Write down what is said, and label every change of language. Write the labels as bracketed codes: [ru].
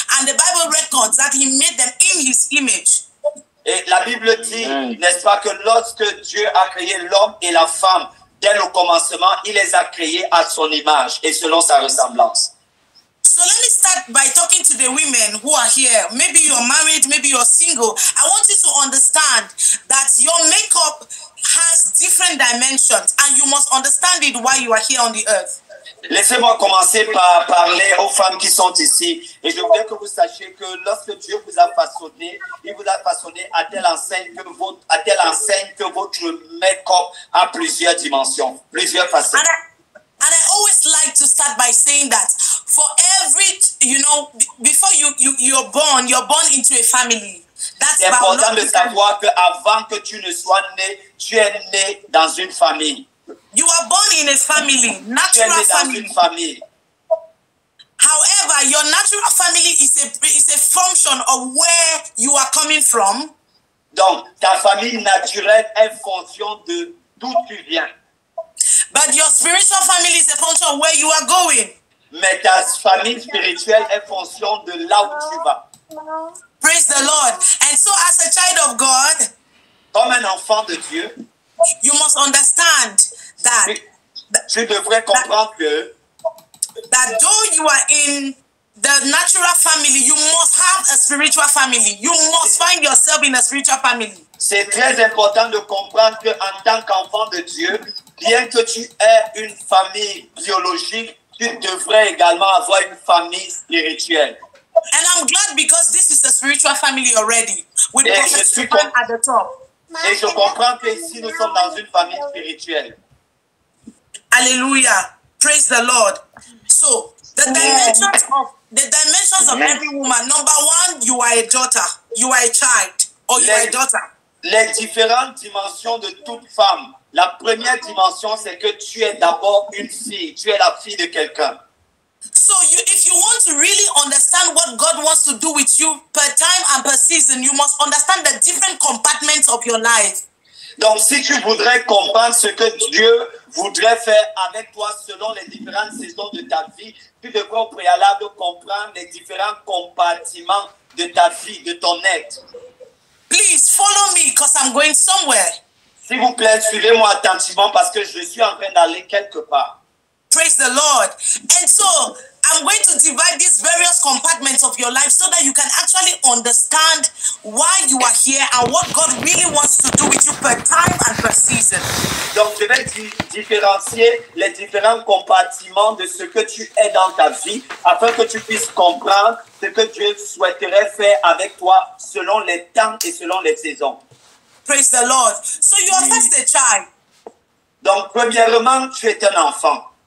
[en] And the Bible records that he made them in his image. [fr] Et la Bible dit, n'est-ce pas, que lorsque Dieu a créé l'homme et la femme, dès le commencement, il les a créés à son image et selon sa ressemblance. [en] So let me start by talking to the women who are here. Maybe you're married, maybe you're single. I want you to understand that your makeup has different dimensions and you must understand it while you are here on the earth. [fr] Laissez-moi commencer par parler aux femmes qui sont ici. Et je voudrais que vous sachiez que lorsque Dieu vous a façonné, il vous a façonné à telle enseigne que votre make-up a plusieurs dimensions, plusieurs facettes. [en] And I always like to start by saying that for every, before you're born into a family. [fr] C'est important de savoir qu'avant que tu ne sois né, tu es né dans une famille. [en] You are born in a family, natural family. However, your natural family is a function of where you are coming from. [fr] Donc, ta famille naturelle est fonction de d'où tu viens. [en] But your spiritual family is a function of where you are going. [fr] Mais ta famille spirituelle est fonction de là où tu vas. [en] Praise the Lord. And so as a child of God, [fr] comme un enfant de Dieu, [en] you must understand that [fr] tu devrais comprendre [en] that though you are in the natural family, you must have a spiritual family. You must find yourself in a spiritual family. [fr] C'est très important de comprendre qu'en tant qu'enfant de Dieu, bien que tu aies une famille biologique, tu devrais également avoir une famille spirituelle. [en] And I'm glad because this is a spiritual family already. With Prophet Stephen at the top. [fr] Et je comprends que ici nous sommes dans une famille spirituelle. [en] Hallelujah. Praise the Lord. So, the dimensions of every woman. Number one, you are a daughter. You are a child. Or you are a daughter. [fr] Les différentes dimensions de toute femme. La première dimension, c'est que tu es d'abord une fille. Tu es la fille de quelqu'un. [en] So if you want to really understand what God wants to do with you per time and per season, you must understand the different compartments of your life. [fr] Donc, si tu voudrais comprendre ce que Dieu voudrait faire avec toi selon les différentes saisons de ta vie, tu devrais au préalable comprendre les différents compartiments de ta vie, de ton être. [en] Please follow me because I'm going somewhere. [fr] S'il vous plaît, suivez-moi attentivement parce que je suis en train d'aller quelque part. [en] Praise the Lord. And so I'm going to divide these various compartments of your life so that you can actually understand why you are here and what God really wants to do with you per time and per season. [fr] Donc, je vais différencier les différents compartiments de ce que tu es dans ta vie afin que tu puisses comprendre ce que Dieu souhaiterait faire avec toi selon les temps et selon les saisons. [en] Praise the Lord. So you are first a child. [fr] Donc, premièrement, tu es un enfant.